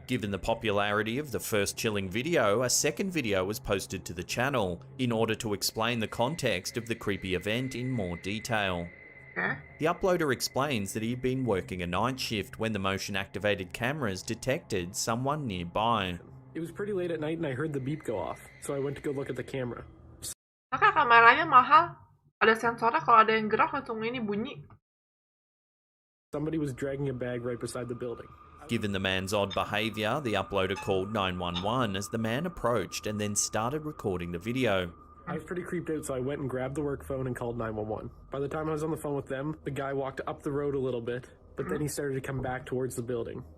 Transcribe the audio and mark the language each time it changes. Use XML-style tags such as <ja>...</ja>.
<en>Given the popularity of the first chilling video, a second video was posted to the channel in order to explain the context of the creepy event in more detail. The uploader explains that he had been working a night shift when the motion-activated cameras detected someone nearby. It was pretty late at night and I heard the beep go off, so I went to go look at the camera.</en> <id>Maka kameranya mahal. Ada sensornya, kalau ada yang gerak langsung ini bunyi.</id> <en>Somebody was dragging a bag right beside the building. Given the man's odd behavior, the uploader called 911 as the man approached and then started recording the video. I was pretty creeped out, so I went and grabbed the work phone and called 911. By the time I was on the phone with them, the guy walked up the road a little bit, but then he started to come back towards the building.</en>